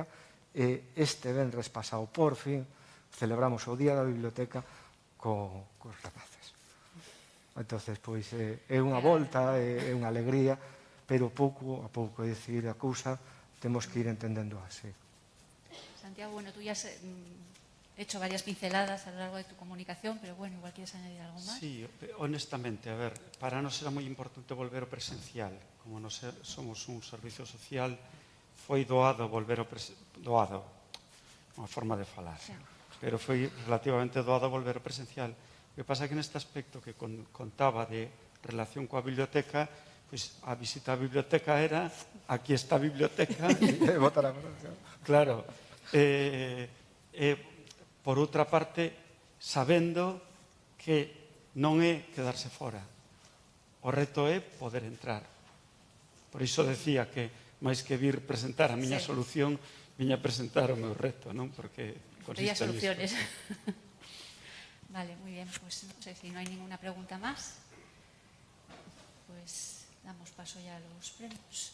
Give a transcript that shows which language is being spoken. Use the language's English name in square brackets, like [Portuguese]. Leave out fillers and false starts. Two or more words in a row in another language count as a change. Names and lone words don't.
[Galician] Este venres pasado, por fin, celebramos o Día da Biblioteca cos rapaces. Entón, pois, é unha volta, é unha alegría, pero pouco a pouco, é dicir, a cousa temos que ir entendendo así. [Spanish] Santiago, bueno, tú ya has hecho varias pinceladas a lo largo de tu comunicación, pero bueno, igual quieres añadir algo más. [Galician] Sí, honestamente, a ver, para nos era moi importante volver ao presencial. Como nos somos un servicio social, foi doado volver ao doado, unha forma de falar, pero foi relativamente doado volver ao presencial. O que pasa é que neste aspecto que contaba de relación coa biblioteca, pois a visita á biblioteca era aquí está a biblioteca. Claro. Por outra parte, sabendo que non é quedarse fora. O reto é poder entrar. Por iso decía que, máis que vir presentar a miña solución, viña presentar o meu reto, non? Porque consiste en [Spanish] soluciones. Vale, muy bien. Pues no sé si no hay ninguna pregunta más. Pues damos paso ya a los premios.